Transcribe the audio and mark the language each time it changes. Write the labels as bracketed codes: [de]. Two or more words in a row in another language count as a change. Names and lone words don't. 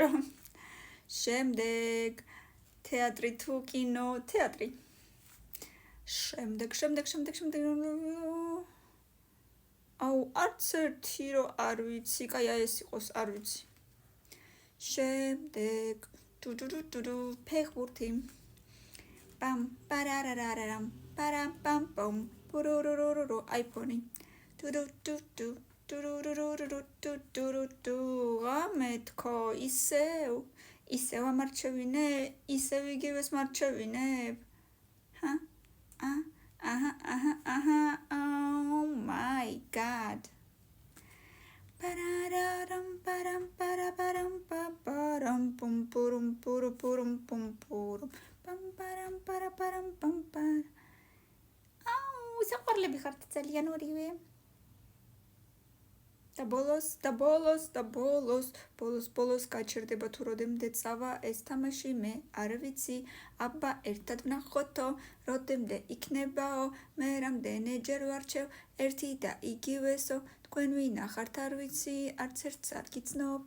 [ka] შემდეგ თეატრი თუ კინო, თეატრი. შემდეგ. აუ, არც ერთი რო არ ვიცი, კაი ეს იყოს, არ ვიცი. შემდეგ ფეხბურთი. Pam pararararam param pam pam pururururu iPhone tu ამეთქო ისევ ამარჩევინე ისევ იგივეს მარჩევინებ [en] oh my god parararam param paraparam param pum purum purum pum purum პამ. [ka] აუ, საყვარლები ხართ ძალიან ორივე. და ბოლოს გაჩერდება თუ როდემდე წავა ეს თამაში მე არ ვიცი. აბა ერთად ვნახოთო, როდემდე იქნებაო, მე რამდენჯერ ვარჩევ ერთი და იგივესო, თქვენ ვინახართ არ ვიცი, არც ერთს არ გიცნობთ.